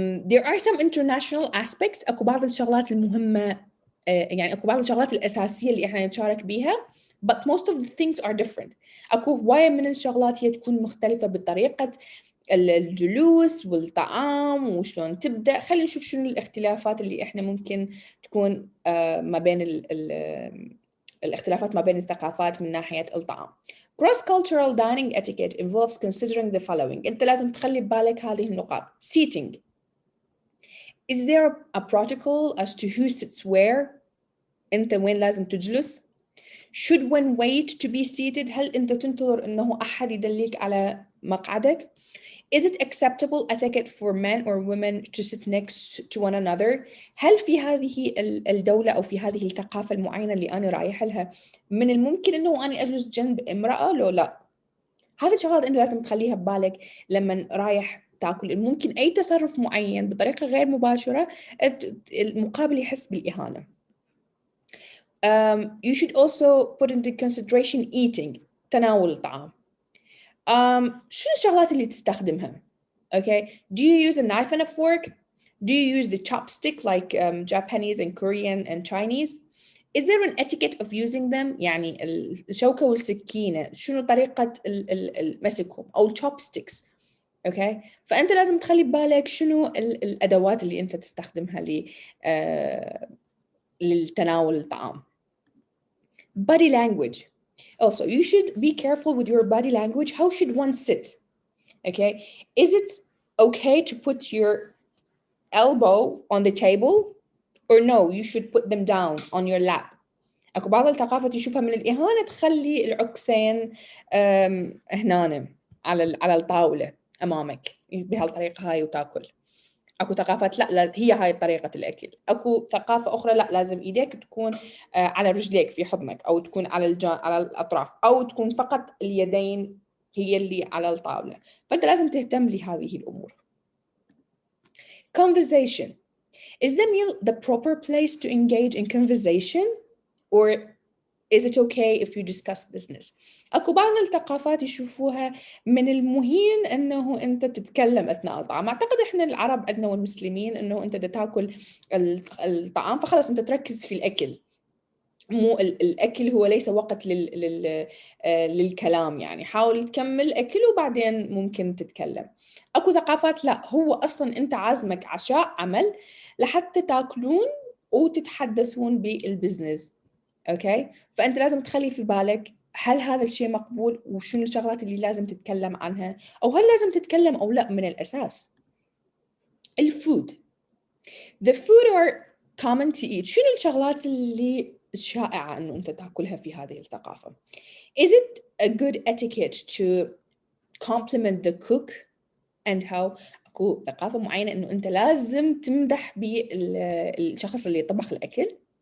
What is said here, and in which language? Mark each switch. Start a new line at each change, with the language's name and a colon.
English: There are some international aspects.
Arabic: أكو بعض الشغلات المهمة يعني أكو بعض الشغلات الأساسية اللي إحنا نتشارك بيها.
English: But most of the things are different.
Arabic: أكو هواية من الشغلات هي تكون مختلفة بطريقة الجلوس والطعام وشلون تبدأ. خلينا نشوف شنو الاختلافات اللي إحنا ممكن تكون ما بين الاختلافات ما بين الثقافات من ناحية الطعام.
English: Cross-cultural dining etiquette involves considering the following.
Arabic: أنت لازم تخلي ببالك هذه النقاط.
English: Seating. Is there a protocol as to who sits where?
Arabic: أنت وين لازم تجلس؟
English: Should one wait to be seated?
Arabic: هل أنت تنتظر أنه أحد يدليك على مقعدك؟
English: Is it acceptable etiquette for men or women to sit next to one another?
Arabic: هل في هذه الدولة أو في هذه الثقافة المعينة اللي أنا رايح لها من الممكن أنه أنا أجلس جنب امرأة؟ لو لا. هذه الشغلات أنت لازم تخليها ببالك لما رايح تاكل. ممكن أي تصرف معين بطريقة غير مباشرة المقابل يحس بالإهانة.
English: You should also put into consideration eating.
Arabic: تناول الطعام. شنو الشغلات اللي تستخدمها؟
English: Okay, do you use a knife and a fork? Do you use the chopstick like Japanese and Korean and Chinese? Is there an etiquette of using them?
Arabic: يعني الشوكة والسكينة شنو طريقة مسكهم أو chopsticks. Okay, فأنت لازم تخلي ببالك شنو الأدوات اللي أنت تستخدمها للتناول الطعام.
English: Body language. Also, you should be careful with your body language. How should one sit? Okay, is it okay to put your elbow on the table or no, you should put them down on your lap.
Arabic: اكو بعض الثقافات يشوفها من الإهانة تخلي العكسين هنا على الطاولة أمامك بهالطريقة هاي وتاكل. اكو ثقافات لا هي هاي طريقة الأكل. اكو ثقافة أخرى لا لازم إيديك تكون على رجليك في حضنك أو تكون على الأطراف أو تكون فقط اليدين هي اللي على الطاولة. فأنت لازم تهتم لهذه الأمور.
English: Conversation. Is the meal the proper place to engage in conversation or is it okay if you discuss business?
Arabic: اكو بعض الثقافات يشوفوها من المهين انه انت تتكلم اثناء الطعام. اعتقد احنا العرب عندنا والمسلمين انه انت تاكل الطعام فخلص انت تركز في الاكل. مو الاكل هو ليس وقت للكلام، يعني حاول تكمل اكل وبعدين ممكن تتكلم. اكو ثقافات لا هو اصلا انت عازمك عشاء عمل لحتى تاكلون وتتحدثون بالبزنس. اوكي، فانت لازم تخلي في بالك هل هذا الشيء مقبول وشنو الشغلات اللي لازم تتكلم عنها او هل لازم تتكلم او لا من الاساس.
English: الفود. The food are common to eat.
Arabic: شنو الشغلات اللي الشائعة أنه أنت تأكلها في هذه الثقافة؟
English: Is it a good etiquette to compliment the cook and how؟
Arabic: أكو ثقافة معينة أنه أنت لازم تمدح بالشخص اللي طبخ الأكل.